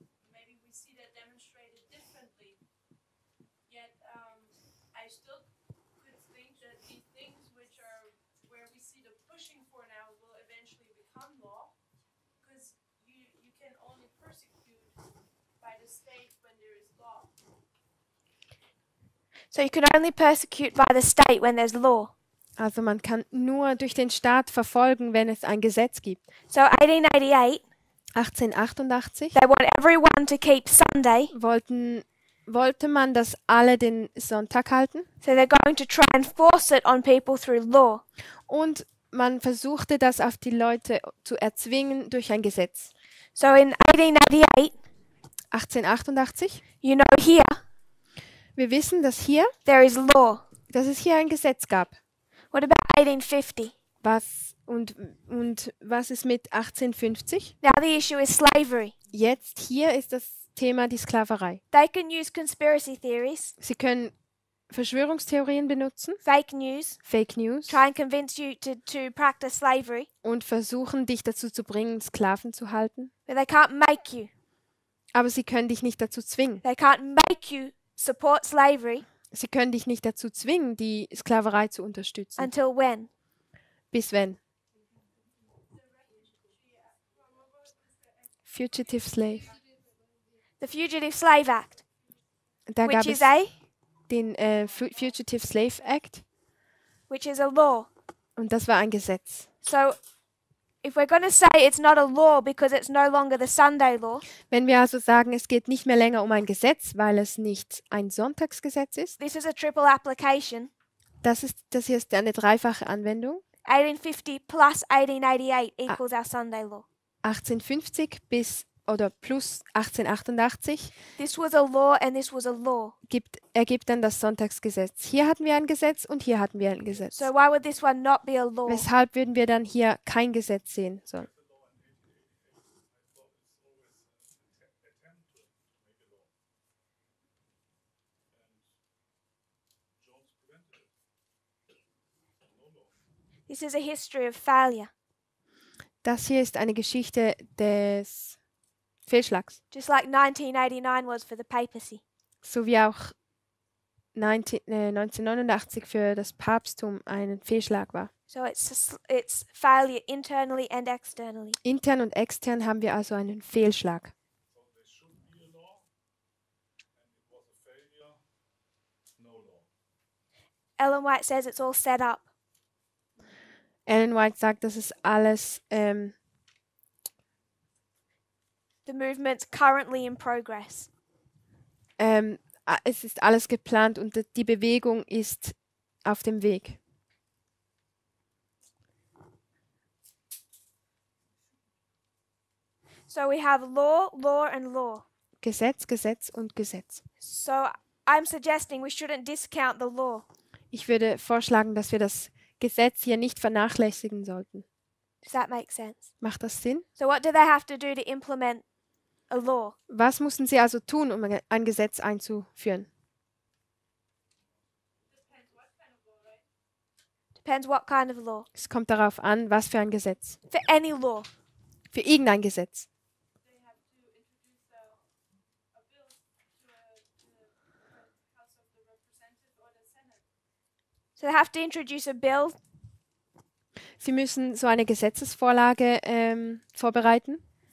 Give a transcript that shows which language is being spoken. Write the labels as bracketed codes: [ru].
[en] Maybe we see that demonstrated differently. Yet I still could think that the things which are where we see the pushing for now will eventually become law, because you can only persecute by the state when there is law. So you can only persecute by the state when there's law. [de] Also man kann nur durch den Staat verfolgen, wenn es ein Gesetz gibt. [en] So 1888, [de] 1888 [en] they want everyone to keep Sunday. [de] wollte man, dass alle den Sonntag halten. [en] So they're going to try and force it on people through law. [de] Und man versuchte das auf die Leute zu erzwingen durch ein Gesetz. [en] So in 1888, [de] 1888, [en] you know here, [de] wir wissen, dass es hier ein Gesetz gab. [en] What about 1850? [de] Was ist mit 1850? [en] Now the issue is slavery. [de] Jetzt hier ist das Thema die Sklaverei. [en] They can use conspiracy theories [de] Sie können Verschwörungstheorien benutzen, [en] fake news, [de] Fake News, [en] try and convince you to practice slavery, [de] und versuchen, dich dazu zu bringen, Sklaven zu halten. [en] but they can't make you. [de] Aber sie können dich nicht dazu zwingen. [en] They can't make you support slavery [de] Sie können dich nicht dazu zwingen, die Sklaverei zu unterstützen. [en] until when? [de] Bis wenn? [en] Fugitive Slave. The Fugitive Slave Act, [de] Da gab [en] which [de] es [en] is a [de] den Fugitive Slave Act [en] which is a law. [de] und das war ein Gesetz. [en] So if we're going to say it's not a law because it's no longer the Sunday law, [de] Wenn wir also sagen, es geht nicht mehr länger um ein Gesetz, weil es nicht ein Sonntagsgesetz ist, [en] this is a triple application. [de] das hier ist eine dreifache Anwendung. [en] 1850 plus 1888 equals our Sunday law. [de] 1850 bis oder plus 1888 [en] This was a law and this was a law. [de] ergibt dann das Sonntagsgesetz. Hier hatten wir ein Gesetz und hier hatten wir ein Gesetz. [en] So why would this one not be a law? [de] Weshalb würden wir dann hier kein Gesetz sehen sollen? [en] This is a history of failure. [de] Das hier ist eine Geschichte des Fehlschlags, [en] Just like 1989 was for the papacy. [de] so wie auch 1989 für das Papsttum ein Fehlschlag war. [en] So it's failure internally and externally. [de] Intern und extern haben wir also einen Fehlschlag. [en] So there should be a law, and it was a failure, no law. Ellen White says it's all set up. [de] Ellen White sagt, das ist alles [en] The movement's currently in progress. [de] es ist alles geplant und die Bewegung ist auf dem Weg. [en] So we have law, law, and law. [de] Gesetz, Gesetz und Gesetz. [en] So I'm suggesting we shouldn't discount the law. [de] Ich würde vorschlagen, dass wir das Gesetz hier nicht vernachlässigen sollten. [en] Does that make sense? [de] Macht das Sinn? [en] So what do they have to do to implement a law? [de] Was mussten sie also tun, um ein Gesetz einzuführen? [en] Depends what kind of law. [de] Es kommt darauf an, was für ein Gesetz. [en] For any law. [de] Für irgendein Gesetz. [en] They have to introduce a bill to the House of the Representatives or the Senate. So they have to introduce a bill [de] Sie müssen so eine Gesetzesvorlage vorbereiten,